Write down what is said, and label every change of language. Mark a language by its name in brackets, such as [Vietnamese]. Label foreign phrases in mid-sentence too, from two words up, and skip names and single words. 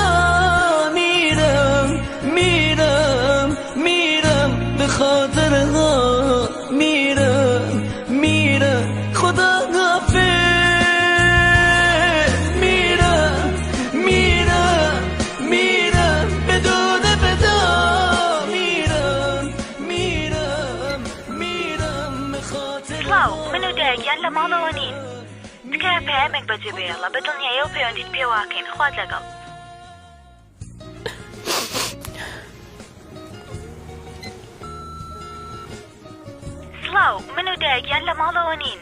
[Persian] میرم میرم میرم به خاطر ها. میرم میرم خدا غافل. میرم میرم میرم بدون ودا. [Central Kurdish] سڵاو من و دایگیان لە ماڵەوە نین. تکایە پەیامێک بەجێ بێڵە بە دڵنیایە و پەیوەندیت پێ واکەین. خوات لەگەڵ. سڵاو من و دایگیان لە ماڵەوە نین.